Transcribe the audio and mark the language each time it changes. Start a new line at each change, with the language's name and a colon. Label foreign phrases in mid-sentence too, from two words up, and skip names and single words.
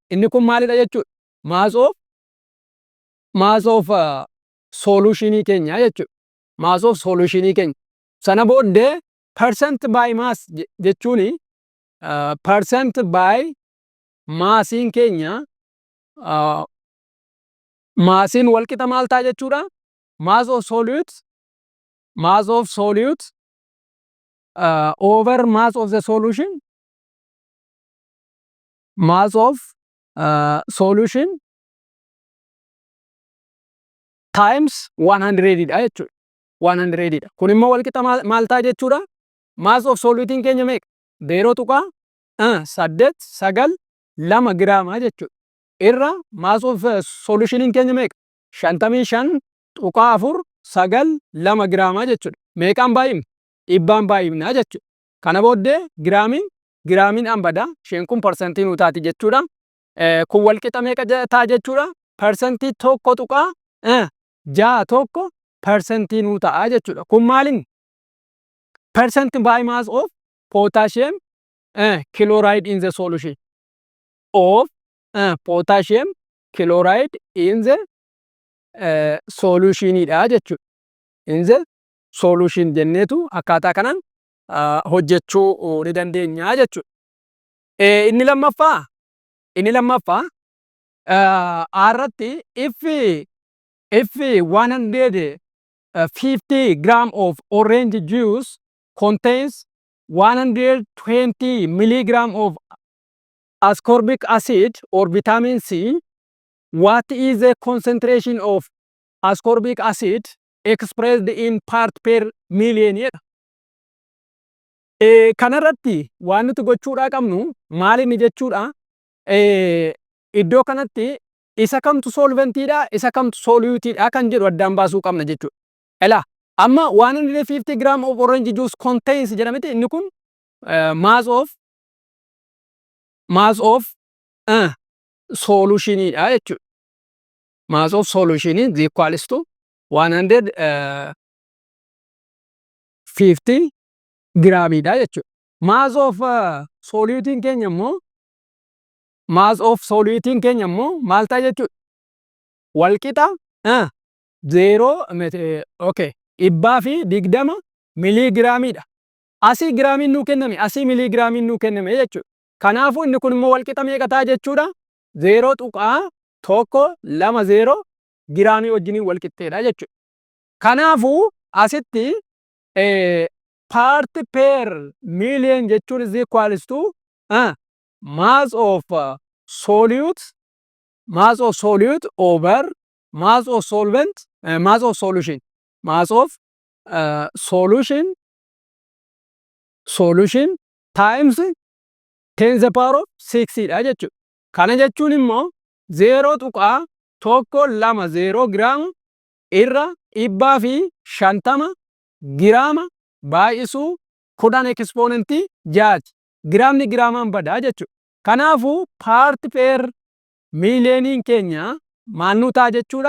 Oromo: Inni kun maalidha jechuudha?
English: Mass of solution
Oromo: keenya jechuudha.
English: Mass of solution
Oromo: keenya. Sana booddee
English: percent by mass
Oromo: jechuuni
English: percent by massiin
Oromo: keenya massiin walqixa maal ta'a jechuudha?
English: Mass of solute over mass of the solution, mass of solution times 100
Oromo: dha jechuudha. 100 dha. Kun immoo walqixa maal ta'a jechuudha?
English: Mass of soluting
Oromo: keenya meeqa? 0.892 giraamaa jechuudha. Irra
English: mass of solutioning
Oromo: keenya meeqa? 55.492 giraamaa jechuudha. Meeqaan baay'ifne? 100 baay'ifnaa jechuudha. Kana booddee giraamiin hambada. Isheen kun parsantii nuu taati jechuudha. Kun walqixa meeqa ta'a jechuudha? Parsantii 1.61 parsantii nuu ta'a jechuudha. Kun maaliin?
English: Percent by mass of potassium chloride in the solution of potassium chloride in the solution
Oromo: dha jechuudha.
English: In the solution
Oromo: jenneetu akkaataa kanaan hojjechuu ni dandeenya jechuudha. Inni lammaffaa irratti
English: if 150 gram of orange juice contains 120 milligram of ascorbic acid or vitamin C, what is the concentration of ascorbic acid expressed in part per million?
Oromo: Kanarratti waan nuti gochuudhaa qabnu maaliin jechuudha? Iddoo kanatti isa kamtu solventiidha, isa kamtu solutiidha kan jedhu addaan baasuu qabna jechuudha. Ela amma
English: 150 gram of orange juice contains
Oromo: jedhamete inni kun
English: mass of solutionidha
Oromo: jechuudha.
English: Mass of solution is equals to 150
Oromo: gramidha jechuudha.
English: Mass of soluting
Oromo: keenya immoo maal ta'a jechuudha? Walqixa 0.20 miligiraamidha. Asii giraamiin nuu kenname, asii miligiraamiin nuu kenname jechuudha. Kanaafuu inni kun immoo walqixa meeqa ta'a jechuudha? 0.120 giraamii wajjiniin walqixxeedha jechuudha. Kanaafuu asitti
English: part per million jechuun is equals to mass of solute mass of solute over mass of solvent, mass of solution, mass of solution times 10 the power of 6
Oromo: dha jechuudha. Kana jechuun immoo 0.120 giraama irra 150 giraama baay'isuu 10 exponentii 6ti. Giraamni giraamaan badaa jechuudha. Kanaafuu
English: part per miiliyooniin
Oromo: keenya maal nu ta'a jechuudha?